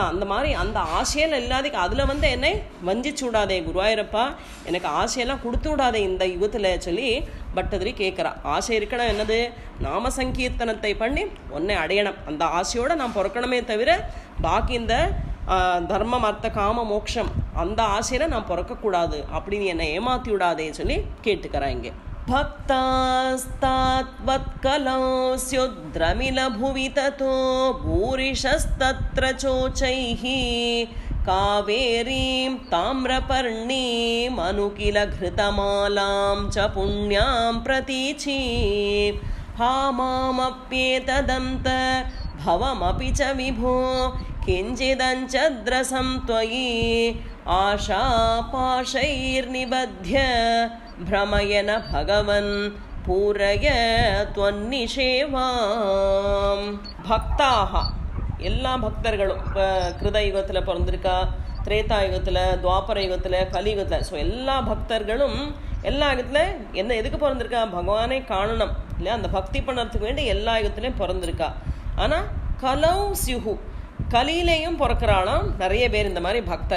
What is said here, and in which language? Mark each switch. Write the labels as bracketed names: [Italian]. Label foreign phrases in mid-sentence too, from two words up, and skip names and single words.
[Tamil] அந்த மாதிரி அந்த ஆசையில் இல்லாதக்கு அதில் வந்து என்னை வஞ்சிச்சு விடாதே குருவாயூரப்பா, எனக்கு ஆசையெல்லாம் கொடுத்து விடாதே இந்த யுகத்தில் சொல்லி பட்டதிரி கேட்குறா. ஆசை இருக்கணும் என்னது? நாம சங்கீர்த்தனத்தை பண்ணி உன்னை அடையணும், அந்த ஆசையோடு நான் பிறக்கணுமே தவிர பாக்கி இந்த தர்மம், அர்த்த, காம, மோட்சம் அந்த ஆசையில் நான் பிறக்கக்கூடாது, அப்படின்னு என்னை ஏமாற்றி விடாதே சொல்லி கேட்டுக்கிறேன். [Sanskrit] இங்கே भक्तास्तात्वत्कलास्योद्रमिलभुवि ततो भूरिशस्तत्र चोचैः कावेरीं ताम्रपर्णीम् अनुकिलघृतमालां च पुण्यां प्रतीचि हा मामप्येतदन्त भवमपि च विभो किञ्चिदञ्चद्रसं त्वयि आशापाशैर्निबध्य भ्रमयन भगवन् पूरय त्वन्निषेवाम्. [Tamil] பக்தாக எல்லா பக்தர்களும் இப்போ கிருதயுகத்தில் பிறந்திருக்கா, திரேதாயுகத்தில், துவாபர யுகத்தில், கலியுகத்தில். ஸோ எல்லா பக்தர்களும் எல்லா யுகத்தில் என்ன எதுக்கு பிறந்திருக்கா? பகவானை காணணும் இல்லையா? அந்த பக்தி பண்ணுறதுக்கு வேண்டி எல்லா யுகத்துலேயும் பிறந்திருக்கா. ஆனால் [Sanskrit] कलौ स्युः, [Tamil] கலியிலையும் பிறக்கிறாளாம் நிறைய பேர் இந்த மாதிரி பக்தர்.